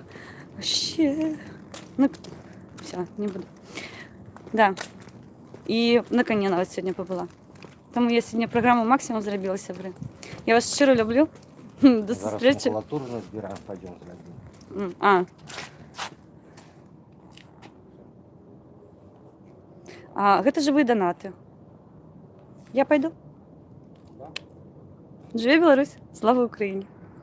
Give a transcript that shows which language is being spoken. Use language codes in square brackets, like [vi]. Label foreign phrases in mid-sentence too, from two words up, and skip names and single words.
[ru] Вообще, ну, все, не буду. [uk] Да, і на коні навіть сьогодні побула. Тому я сьогодні програму максимум зробила, сябри. Я вас щиро люблю. До зустрічі. Зараз макулатуру збираємо, пойдемо зробимо. [be] Гэта жывыя донаты. [ru] Я пойду. [be] Жыве Беларусь, [ru] слава Украине.